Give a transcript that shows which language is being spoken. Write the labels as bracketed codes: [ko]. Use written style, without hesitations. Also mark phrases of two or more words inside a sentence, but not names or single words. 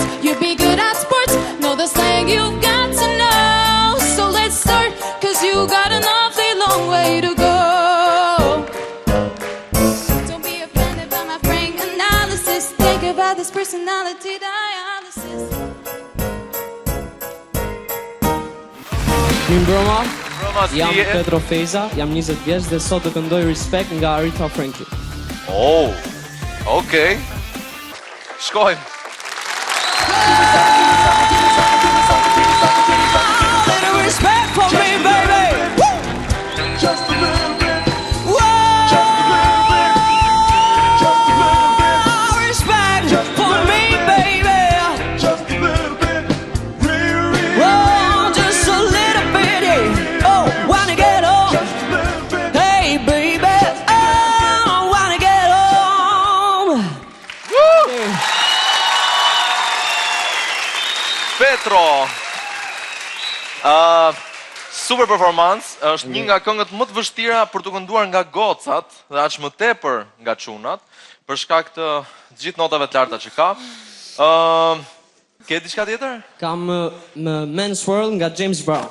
[en] You'll be good at sports. Know the slang you've got to know. So let's start, cause you got an awfully long way to go. Don't be offended by my frank analysis. Think about this personality dialysis. [sq] Mirëmbrëma, jam je? Petro Feza, jam 20 vjeç dhe sot do këndoj Respect nga Aretha Franklin. Oh, okej. Shkojmë. [en] Little respect for me, baby. Just a little bit. Whoa. Just a little bit. Just a little bit. Respect for me, baby. Just a little bit. Really. Whoa, just a little bit. Oh, wanna get on. Just a little bit. Hey, baby. Oh, wanna get on. Woo! Petro. Super performance, [sq] është një nga këngët më të vështira për të kënduar nga gocat dhe aq më tepër nga çunat, për shkak të gjithë notave të larta që ka. Ke diçka tjetër? Kam Men's World nga James Brown.